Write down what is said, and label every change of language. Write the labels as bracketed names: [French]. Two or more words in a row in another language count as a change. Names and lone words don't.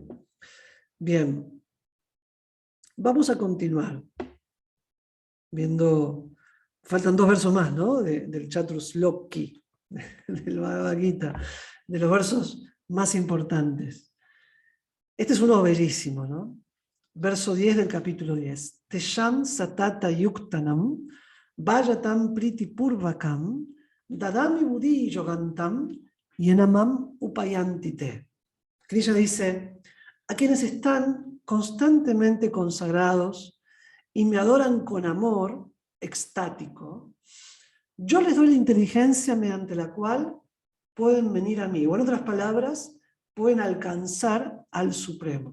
[Spanish] Bien, vamos a continuar viendo, faltan 2 versos más, ¿no? Del Chaturshloki, del Bhagavad Gita, de los versos más importantes. Este es uno bellísimo, ¿no? Verso 10 del capítulo 10. [Sanskrit] तेषां सततयुक्तानां भजतां प्रीतिपूर्वकम् ददामि बुद्धियोगं तं येन माम् उपयान्ति ते. [Spanish] Krishna dice, a quienes están constantemente consagrados y me adoran con amor extático, yo les doy la inteligencia mediante la cual pueden venir a mí, o en otras palabras, pueden alcanzar al Supremo.